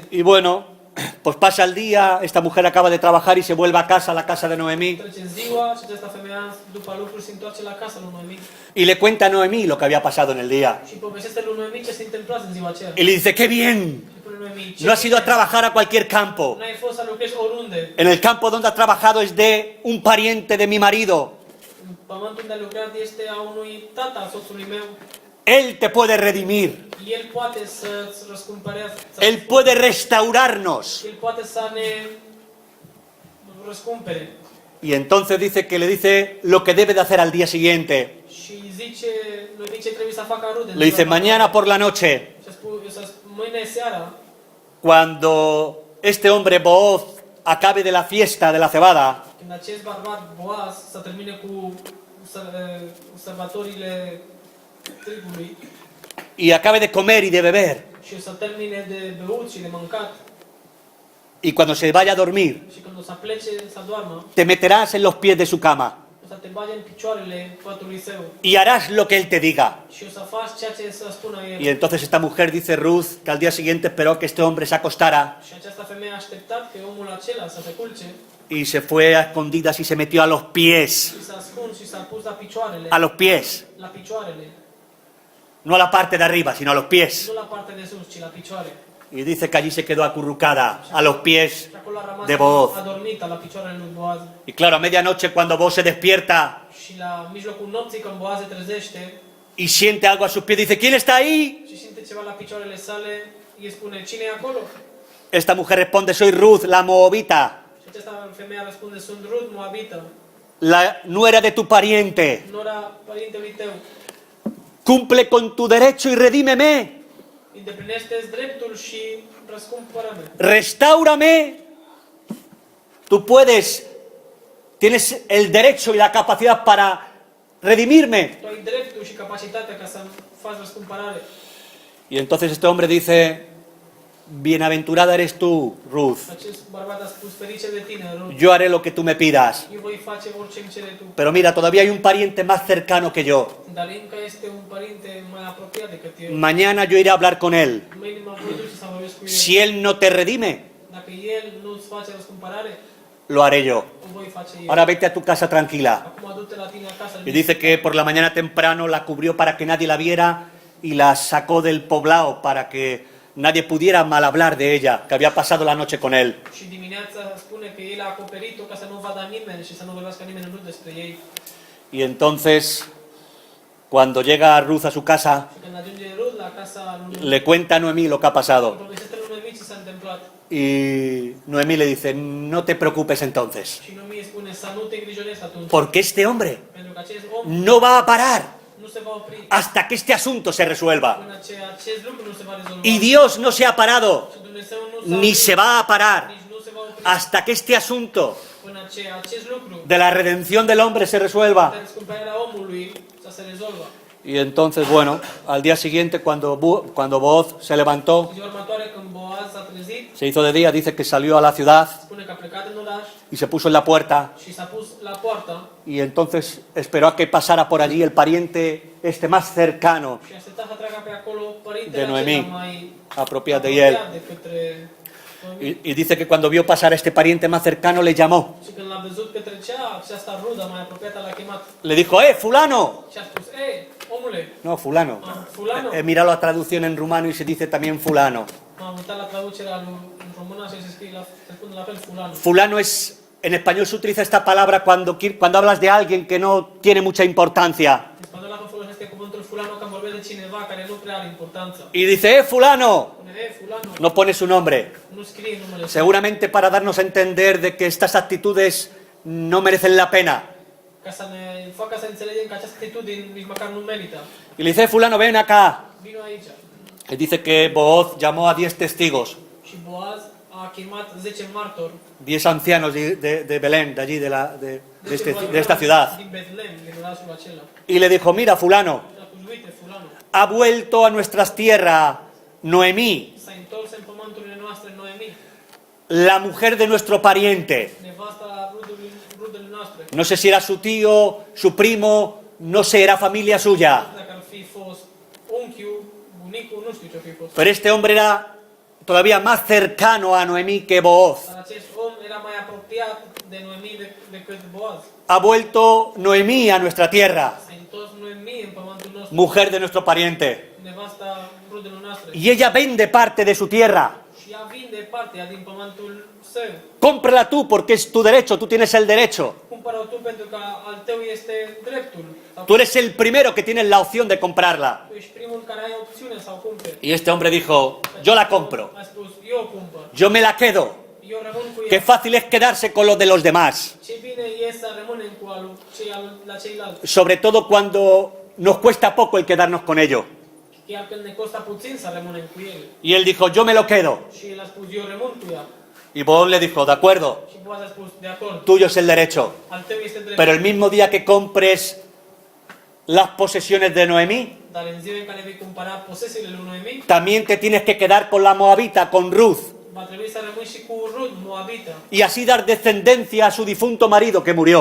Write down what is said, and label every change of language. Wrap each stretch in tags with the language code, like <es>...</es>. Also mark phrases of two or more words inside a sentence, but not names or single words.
<es>Y bueno, pues pasa el día, esta mujer acaba de trabajar y se vuelve a casa, a la casa de Noemí,</es> <ro>Trece ziua și această femeie, după lucruri, se întoarce la casa lui Noemi</ro> <es>y le cuenta a Noemí lo que había pasado en el día.</es> <ro>și povestește lui Noemi ce se întâmplase în ziua aceea.</ro> <es>Y le dice, qué bien,</es> <ro>Și spune Noemi,</ro> <es>no has ido a trabajar a cualquier campo.</es> <ro>n-ai fost să lucrezi oriunde.</ro> <es>En el campo donde has trabajado es de un pariente de mi marido.</es> <ro>În pământul unde ai lucrat este a unui tata a soțului meu.</ro> <es>Él te puede redimir.</es> <ro>El poate să-ți răscumpărească.</ro> <es>Él puede restaurarnos.</es> <ro>El poate să ne răscumpere.</ro> <es>Y entonces dice que le dice lo que debe de hacer al día siguiente.</es> <ro>Și zice, Noemi ce trebuie să facă Rude.</ro> <es>Le dice, mañana por la noche,</es> <ro>Mâine seara,</ro> <es>cuando este hombre Booz acabe de la fiesta de la cebada,</es> <ro>când acest bărbat Boaz să termine cu sărbătorile trigului</ro> <es>y acabe de comer y de beber,</es> <ro>și să termine de beut și de mâncat</ro> <es>y cuando se vaya a dormir,</es> <ro>și când o să plece să doarmă,</ro> <es>te meterás en los pies de su cama</es> <ro>o să te bagi în picioarele patului său</ro> <es>y harás lo que él te diga.</es> <ro>și o să faci ceea ce să spună el.</ro> <es>Y entonces esta mujer, dice Ruth, que al día siguiente esperó que este hombre se acostara</es> <ro>Și această femeie a așteptat pe omul acela să se culce</ro> <es>y se fue a escondidas y se metió a los pies,</es> <ro>și s-a ascuns și s-a pus la picioarele,</ro> <es>a los pies,</es> <ro>la picioarele,</ro> <es>no a la parte de arriba, sino a los pies.</es> <ro>nu la partea de sus, ci la picioare.</ro> <es>Y dice que allí se quedó acurrucada a los pies</es> <ro>Și acolo a rămas</ro> <es>de Booz.</es> <ro>adormită la picioarele lui Boaz.</ro> <es>Y claro, a medianoche cuando Booz se despierta</es> <ro>Și la mijlocul nopții când Boaz se trezește</ro> <es>y siente algo a sus pies, dice, ¿quién está ahí?</es> <ro>și simte ceva la picioarele sale, îi spune, cine e acolo?</ro> <es>Esta mujer responde, soy Ruth, la moabita,</es> <ro>Și aceasta femeia răspunde, sunt Rut, Moabită,</ro> <es>la nuera de tu pariente.</es> <ro>nora părintelui tău.</ro> <es>Cumple con tu derecho y redímeme.</es> <ro>Îndeplinește-ți dreptul și răscumpără-mă.</ro> <es>Restaurame. Tú puedes, tienes el derecho y la capacidad para redimirme.</es> <ro>Tu ai dreptul și capacitatea ca să faci răscumpărare.</ro> <es>Y entonces este hombre dice, bienaventurada eres tú, Ruth.</es> <ro>Acest bărbat a spus, ferice de tine, Rut.</ro> <es>Yo haré lo que tú me pidas.</es> <ro>Eu voi face orice îmi cere tu.</ro> <es>Pero mira, todavía hay un pariente más cercano que yo.</es> <ro>Dar încă este un părinte mai apropiat decât eu.</ro> <es>Mañana yo iré a hablar con él.</es> <ro>Mâine mă voi duce să vorbesc cu el.</ro> <es>Si él no te redime,</es> <ro>Dacă el nu îți face răscumpărare,</ro> <es>lo haré yo.</es> <ro>o voi face eu.</ro> <es>Ahora vete a tu casa tranquila.</es> <ro>Acum adu-te la tine acasă.</ro> <es>Y dice que por la mañana temprano la cubrió para que nadie la viera y la sacó del poblado para que nadie pudiera mal hablar de ella, que había pasado la noche con él.</es> <ro>Și dimineața spune că el a acoperit-o ca să nu vadă nimeni și să nu vorbească nimeni în despre ei.</ro> <es>Y entonces, cuando llega Ruth a su casa,</es> <ro>Și când ajunge Rut la casa lui</ro> <es>le cuenta a Noemí lo que ha pasado.</es> <ro>povestește lui Noemi ce s-a întâmplat.</ro> <es>Y Noemí le dice, no te preocupes entonces,</es> <ro>Și Noemi spune să nu te îngrijorezi atunci.</ro> <es>porque este hombre</es> <ro>Pentru că acest om</ro> <es>no va a parar</es> <ro>nu se va opri</ro> <es>hasta que este asunto se resuelva.</es> <ro>până ce acest lucru nu se va rezolva.</ro> <es>Y Dios no se ha parado,</es> <ro>Și Dumnezeu nu</ro> <es>ni se va a parar,</es> <ro>nici nu se va opri</ro> <es>hasta que este asunto</es> <ro>până ce acest lucru</ro> <es>de la redención del hombre se resuelva.</es> <ro>de răscumpărarea omului să se rezolvă.</ro> <es>Y entonces, bueno, al día siguiente, cuando Booz se levantó,</es> <ro>Ziua următoare când Boaz s-a trezit,</ro> <es>se hizo de día, dice que salió a la ciudad</es> <ro>spune că a plecat în oraș</ro> <es>y se puso en la puerta.</es> <ro>și s-a pus la poartă</ro> <es>Y entonces esperó a que pasara por allí el pariente este más cercano,</es> <ro>și aștepta să treacă pe acolo De părintele Noemi, acela mai apropiat de el. de către Noemi.</ro> <es>Y dice que cuando vio pasar a este pariente más cercano le llamó.</es> <ro>Și când l-a văzut că trecea aceasta rudă mai apropiată, l-a chemat</ro> <es>Le dijo, fulano.</es> <ro>și a spus, omule,</ro> <es>No, fulano.</es> <ro>fulano.</ro> <es>He mirado la traducción en rumano y se dice también fulano.</es> <ro>M-am uitat la traducerea lui în română și se scrie se spune la fel fulano.</ro> <es>Fulano es, en español se utiliza esta palabra cuando hablas de alguien que no tiene mucha importancia.</es> <ro>În spaniolă folosește cuvântul fulano când vorbește de cineva care nu prea are importanță.</ro> <es>Y dice, fulano.</es> <ro>Spune, fulano,</ro> <es>No pone su nombre.</es> <ro>nu scrie numele său.</ro> <es>Seguramente para darnos a entender de que estas actitudes no merecen la pena.</es> <ro>Ca să ne facă să înțelegem că această atitudine nici măcar nu merită.</ro> <es>Y le dice, fulano, ven acá.</es> <ro>Vino aici.</ro> <es>Dice que Booz llamó a 10 testigos,</es> <ro>Și Boaz a chemat 10 martori,</ro> <es>10 ancianos de Belén, de allí, de esta</es> <ro>bărbați</ro> <es>ciudad.</es> <ro>din Betlehem, din orașul acela.</ro> <es>Y le dijo, mira, fulano,</es> <ro>Și a spus, uite, fulanul,</ro> <es>ha vuelto a nuestras tierras Noemí,</es> <ro>s-a întors în pământurile noastre Noemi,</ro> <es>la mujer de nuestro pariente.</es> <ro>nevasta rudele noastre.</ro> <es>No sé si era su tío, su primo, no sé, era familia suya.</es> <ro>Dacă ar fi fost unchiul, bunicul, nu știu ce-o fi fost.</ro> <es>Pero este hombre era todavía más cercano a Noemí que Booz.</es> <ro>Dar acest om era mai apropiat de Noemi decât Boaz.</ro> <es>Ha vuelto Noemí a nuestra tierra,</es> <ro>S-a întors Noemi în pământul nostru,</ro> <es>mujer de nuestro pariente.</es> <ro>nevasta rudelor noastre.</ro> <es>Y ella vende parte de su tierra.</es> <ro>Și ea vinde partea din pământul său.</ro> <es>Cómprala tú porque es tu derecho, tú tienes el derecho.</es> <ro>Cumpără-o tu pentru că al tău este dreptul. Sau</ro> <es>Tú eres el primero que tienes la opción de comprarla.</es> <ro>tu ești primul care ai opțiune sau cumperi.</ro> <es>Y este hombre dijo, yo la compro,</es> <ro>A spus, eu cumpăr.</ro> <es>yo me la quedo.</es> <ro>Eu rămân cu</ro> <es>Qué</es> <ro>ea.</ro> <es>fácil es quedarse con los de los demás,</es> <ro>Ce bine e să rămânem cu la ceilalți.</ro> <es>sobre todo cuando nos cuesta poco el quedarnos con ellos.</es> <ro>Chiar când ne costă puțin să rămânem cu el.</ro> <es>Y él dijo, yo me lo quedo.</es> <ro>Și el a spus, eu rămân cu ea.</ro> <es>Y Boaz le dijo, de acuerdo,</es> <ro>Și Boaz a spus, de acord,</ro> <es>tuyo es el derecho.</es> <ro>al tău este drept.</ro> <es>Pero el mismo día que compres las posesiones de Noemí,</es> <ro>Dar în ziua în care vei cumpăra posesiile lui Noemi,</ro> <es>también te tienes que quedar con la moabita, con Ruth,</es> <ro>va trebui să rămâi și cu Rud, Moabita.</ro> <es>y así dar descendencia a su difunto marido que murió.</es>